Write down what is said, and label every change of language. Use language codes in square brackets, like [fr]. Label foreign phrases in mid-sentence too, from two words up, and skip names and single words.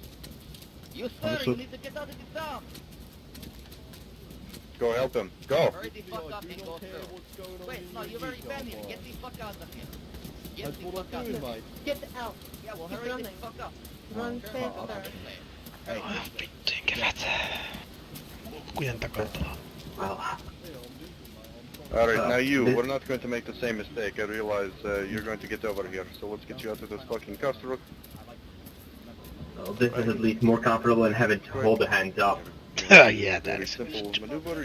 [en] You, sir, you need to get out of the town. Go help him. Go! Hurry the fuck up and go through. Wait, no, you're already been here. Get the fuck out of here. Get the fuck out of here. Get out. Yeah, well, Keep hurry the running. fuck up. Run faster. Hey. [fi] Vittujen kevät. Kukkujen takaa. [en] Alright, now you, we're not going to make the same mistake. I realize you're going to get over here, so let's get you out of this fucking custer. Well, this is at least more comfortable than having to hold the hands up. Yeah, that is simple maneuver.